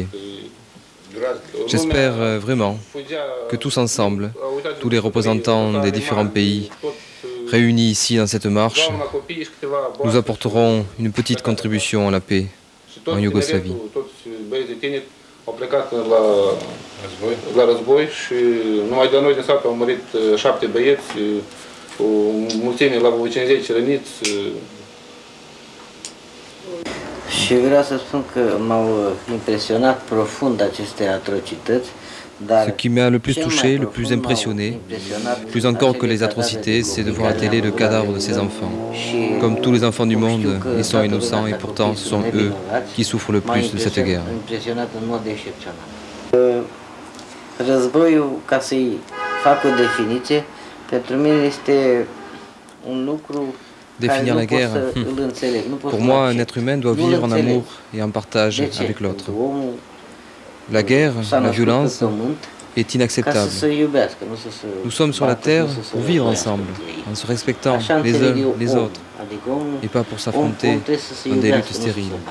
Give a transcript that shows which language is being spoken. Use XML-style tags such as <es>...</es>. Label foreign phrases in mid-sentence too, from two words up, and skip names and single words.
<fr>J'espère vraiment que tous ensemble, tous les représentants des différents pays, réunis ici dans cette marche, nous apporterons une petite contribution à la paix en Yougoslavie.</fr> <ro>Au plecat la război și numai de noi din sat au murit 7 băieți, o mulțime la 50 răniți. Și vreau să spun că m-au impresionat profund aceste atrocități.</ro> <fr>Ce qui m'a le plus touché, le plus impressionné, plus encore que les atrocités, c'est de voir à télé le cadavre de ces enfants. Comme tous les enfants du monde, ils sont innocents et pourtant ce sont eux qui souffrent le plus de cette guerre.</fr> <ro>Războiul, ca să-i fac o definiție, pentru mine este un lucru.</ro> <fr>Définir la guerre, pour moi, un être humain doit vivre en amour et en partage avec l'autre. La guerre, la violence est inacceptable. Nous sommes sur la terre pour vivre ensemble, en se respectant les uns les autres, et pas pour s'affronter dans des luttes stériles.</fr>